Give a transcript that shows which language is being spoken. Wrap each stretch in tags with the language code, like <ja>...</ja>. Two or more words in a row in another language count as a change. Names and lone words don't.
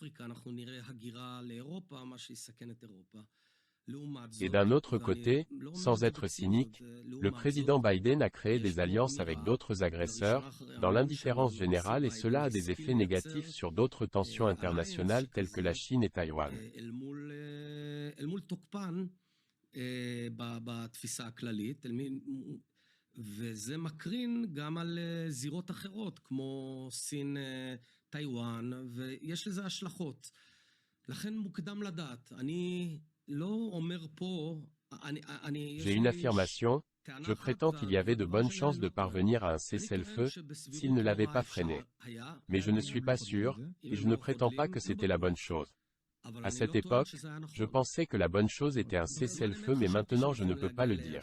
<fr>Et d'un autre côté, sans être cynique, le président Biden a créé des alliances avec d'autres agresseurs, dans l'indifférence générale, et cela a des effets négatifs sur d'autres tensions internationales telles que la Chine et Taïwan.</fr> <he>וזה מקרין גם על זירות אחרות, כמו סין, טייוואן, ויש לזה השלכות. לכן מוקדם לדעת. אני לא אומר פה...</he> <fr>J'ai une affirmation, je prétends qu'il y avait de bonnes chances de parvenir à un cessez-le-feu, s'il ne l'avait pas freiné. Mais je ne suis pas sûr, et je ne prétends pas que c'était la bonne chose. À cette époque, je pensais que la bonne chose était un cessez-le-feu, mais maintenant je ne peux pas le dire.</fr>